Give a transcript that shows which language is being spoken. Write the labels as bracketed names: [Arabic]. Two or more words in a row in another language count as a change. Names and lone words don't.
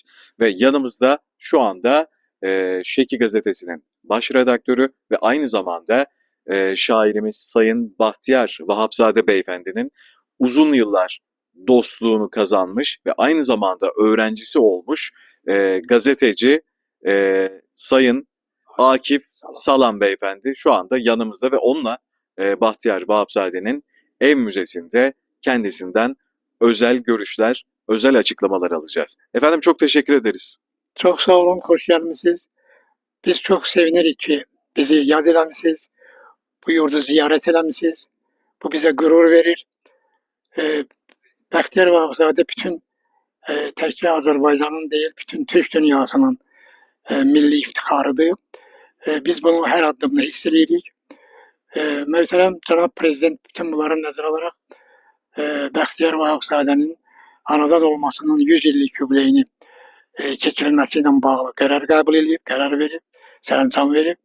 [Turkish] Ve yanımızda şu anda Şeki Gazetesi'nin baş redaktörü ve aynı zamanda şairimiz Sayın Bahtiyar Vahapzade Beyefendi'nin uzun yıllar dostluğunu kazanmış ve aynı zamanda öğrencisi olmuş gazeteci Sayın Akif Salan Beyefendi şu anda yanımızda ve onunla Bahtiyar Vahapzade'nin ev müzesinde kendisinden özel görüşler, özel açıklamalar alacağız. Efendim çok teşekkür ederiz. [Azerbaijani] Çok sağ olun, hoş gelmişsiniz. Biz çok sevinirik ki bizi yad eləmisiniz, bu yurdu ziyaret eləmisiniz. Bu bize gurur verir. Bəxtiyar Vahabzadə bütün təkcə Azərbaycanın deyil, bütün Türk dünyasının milli iftiharıdır. Biz bunu hər addımda hiss edirik. Möhtərəm Cənab Prezident bütün bunları nəzərə alaraq Bəxtiyar Vahabzadənin anadan olmasının 100 illik yubileyini keçirilməsiyle bağlı qərar qəbul edib, qərar verib, sərəncam verib.